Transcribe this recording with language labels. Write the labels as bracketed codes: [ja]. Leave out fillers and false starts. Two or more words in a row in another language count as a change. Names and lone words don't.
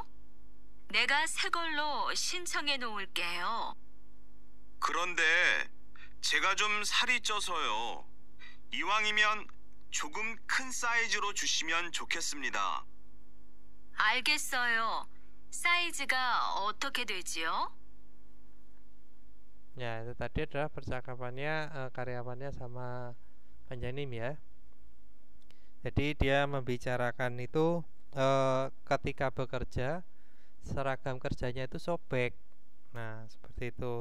[ko] 내가 새 걸로 신청해 놓을게요. 그런데 제가 좀 살이 쪄서요. 이왕이면 조금 큰 사이즈로 주시면 좋겠습니다. 알겠어요. 사이즈가 어떻게 되지요? [id] Ya, itu tadi adalah percakapannya karyawannya sama penjanim ya. Jadi dia membicarakan itu ketika bekerja seragam kerjanya itu sobek. Nah, seperti itu.